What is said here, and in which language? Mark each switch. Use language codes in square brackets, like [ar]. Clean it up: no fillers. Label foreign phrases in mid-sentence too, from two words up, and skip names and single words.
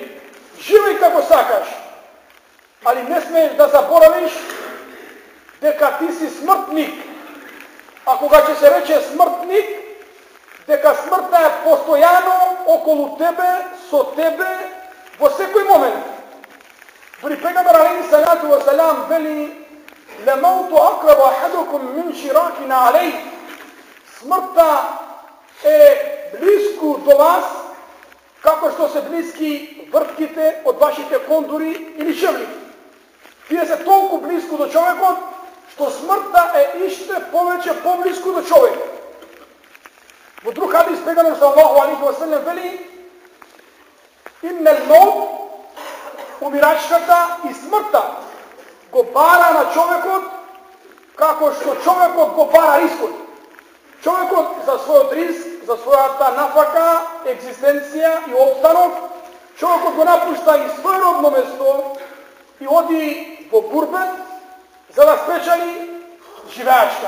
[mk] Живеј како сакаш, али не смееш да заборавиш дека ти си смртник. А кога ќе се рече смртник, дека смртта е постојано околу тебе, со тебе, во секој момент. Дори пејгамбер [ar] عليه الصلاة والسلام [mk] вели: [ar] "للموت أقرب أحدكم من شراك نعليه." [mk] Смртта е близко до вас, како што се блиски вртките од вашите кондури или шевлики. Тие се толку близко до човекот, што смртта е иште повеќе поблиску до човекот. Во друг хадис пејгамбер [ar] صلى الله عليه وسلم [mk] вели: [ar] "إن الموت", [mk] умирачката и смртта, го бара на човекот како што човекот го бара рискот. Човекот за својот риск, за својата нафака, екзистенција и обстанок, човекот го напушта и свој родно место и оди во гурбет за да спечели живеачка.